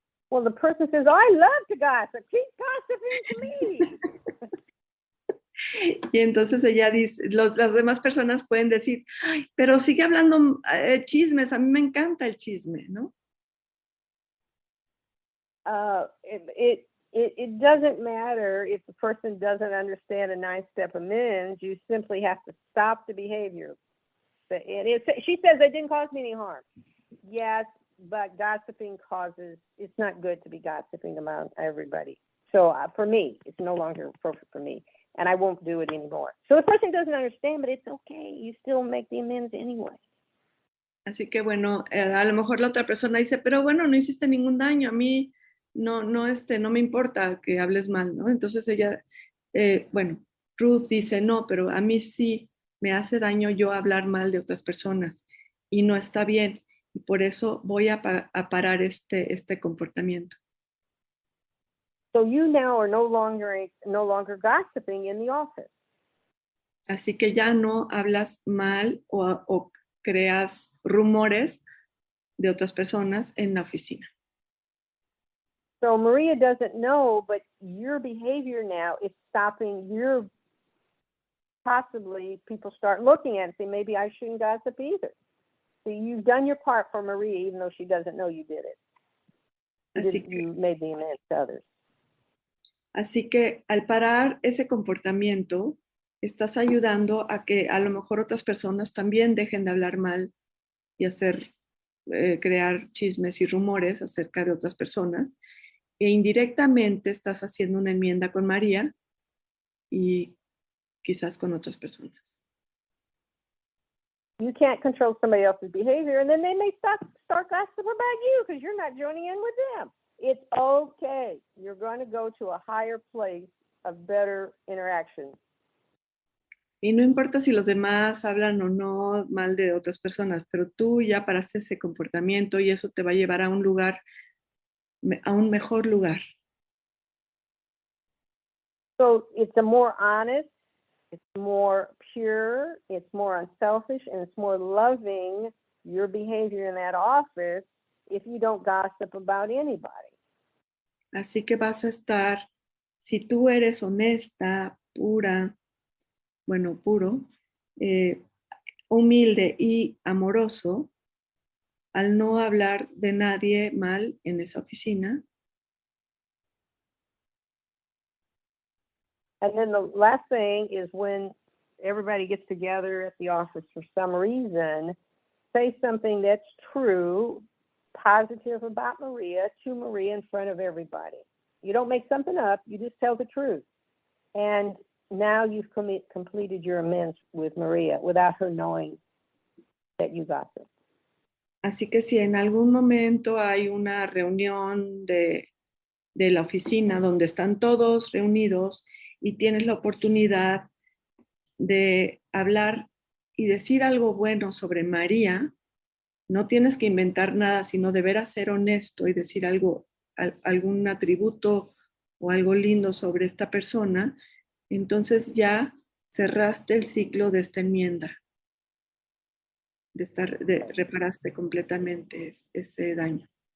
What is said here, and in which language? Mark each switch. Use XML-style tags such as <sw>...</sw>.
<en>Well, the person says, I love to gossip. Keep gossiping to me.</en> <es>Y entonces ella dice, las demás personas pueden decir, ay, pero sigue hablando chismes, a mí me encanta el chisme, ¿no?</es> <en>It doesn't matter if the person doesn't understand a 9-step amends. You simply have to stop the behavior. She says it didn't cause me any harm. Yes, but gossiping it's not good to be gossiping about everybody. So for me, it's no longer appropriate for me, and I won't do it anymore. So the person doesn't understand, but it's okay. You still make the amends anyway.</en> <es>Así que bueno, a lo mejor la otra persona dice, pero bueno, no hiciste ningún daño, a mí no me importa que hables mal, ¿no? Entonces ella, Ruth dice, no, pero a mí sí me hace daño yo hablar mal de otras personas y no está bien, y por eso voy a parar este comportamiento.</es> <en>So you now are no longer gossiping in the office.</en> <es>Así que ya no hablas mal o creas rumores de otras personas en la oficina.</es> <en>So Maria doesn't know, but your behavior now is stopping possibly people start looking at it and say, maybe I shouldn't gossip either. So you've done your part for Maria, even though she doesn't know you did it. You made the amends to others.</en> <es>Así que al parar ese comportamiento, estás ayudando a que a lo mejor otras personas también dejen de hablar mal y crear chismes y rumores acerca de otras personas. E indirectamente estás haciendo una enmienda con María y quizás con otras personas.</es> <en>You can't control somebody else's behavior, and then they may start gossiping about you because you're not joining in with them. It's okay. You're going to go to a higher place of better interaction.</en> <es>Y no importa si los demás hablan o no mal de otras personas, pero tú ya paraste ese comportamiento y eso te va a llevar a un lugar, a un mejor lugar.</es> <en>So it's a more honest, it's more pure, it's more unselfish, and it's more loving your behavior in that office if you don't gossip about anybody.</en> <es>Así que vas a estar, si tú eres honesta, pura, puro, humilde y amoroso, al no hablar de nadie mal en esa oficina.</es> <en>And then the last thing is when everybody gets together at the office for some reason, say something that's true, positive about Maria to Maria in front of everybody. You don't make something up, you just tell the truth. And now you've completed your amends with Maria without her knowing that you gossiped.</en> <es>Así que si en algún momento hay una reunión de la oficina donde están todos reunidos y tienes la oportunidad de hablar y decir algo bueno sobre María, no tienes que inventar nada, sino deberás ser honesto y decir algún atributo o algo lindo sobre esta persona, entonces ya cerraste el ciclo de esta enmienda, reparaste completamente ese daño.</es>